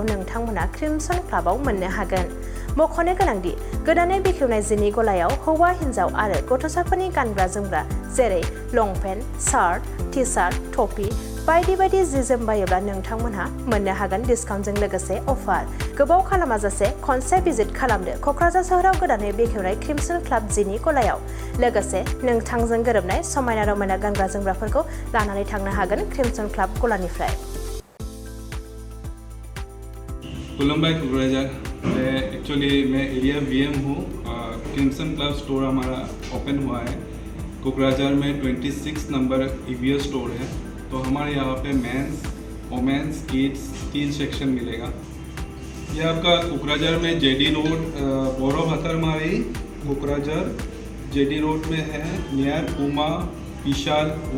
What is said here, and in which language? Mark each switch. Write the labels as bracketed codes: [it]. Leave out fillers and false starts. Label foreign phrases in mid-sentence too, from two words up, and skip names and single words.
[brx] नोंथांमोना क्रिमसन क्लाबाव मोननो हागोन मख'नो गोनांदि गोदानै बेखेवनाय जिनि गलायाव हौवा हिन्जाव आरो गथ'साफोरनि गानग्रा जोमग्रा जेरै लंपेन्ट [en] shirt t shirt [brx] टपि बायदि बायदि जि जोम बायोब्ला नोंथांमोनहा मोननो हागोन डिसकाउन्टजों लोगोसे अफार गोबाव खालामाजासे खनसे भिजिट खालामदो क'क्राझार सोहोराव गोदानै बेखेवनाय क्रिमसन क्लाब जिनि गलायाव लोगोसे नोंथांजों गोरोबनाय समायना रमायना गानग्रा जोमग्राफोरखौ लानानै थांनो हागोन क्रिमसन क्लाब गलानिफ्राय [hi] खुलुमबाय क'क्राझार एक्चुअली मैं एरिया VM हूँ क्रिमसन क्लब स्टोर हमारा ओपन हुआ है कोकराझार में 26 नंबर EVS स्टोर है तो हमारे यहाँ पे [en] mens womens kids [hi] 3 सेक्शन मिलेगा ये आपका कोकराझार में JD रोड गौरव हतरमारी कोकराझार JD रोड में है नियर पूमा विशाल वो